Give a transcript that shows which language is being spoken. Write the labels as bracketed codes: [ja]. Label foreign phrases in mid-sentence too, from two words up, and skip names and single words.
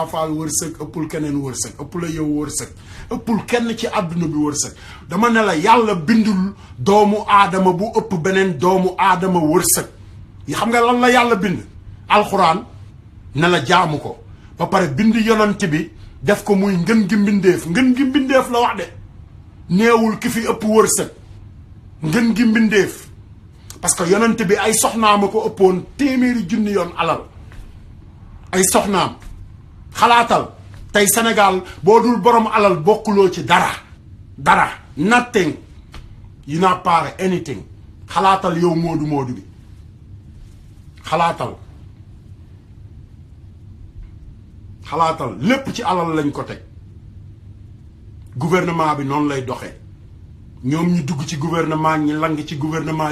[wo] Fall wërsëg ëppul keneen wërsëg ëpp la yow wërsëg ëppul kenn ci àdduna bi wërsëg dama ne la yàlla bindul doomu aadama bu ëpp beneen doomu aadama wërsëg yi xam nga lan la yàlla bind alxuraan ne la jaamu ko ba pare bind yonent bi def ko muy ngën gi mbindeef la wax de neewul ki fi ëpp wërsëg ngën gi mbindeef [fr] parce que [wo] yonent bi ay soxnaam a ko ëppoon téeméeri junni yoon alal ay soxnaam xalaatal tey Sénégal boo dul borom alal bokkuloo ci dara [en] nothing you not part anything [wo] xalaatal yow moodu bi xalaatal lépp ci alal lañ ko teg gouvernement bi noonu lay doxee ñoom ñu dugg ci gouvernement ñi lang ci gouvernement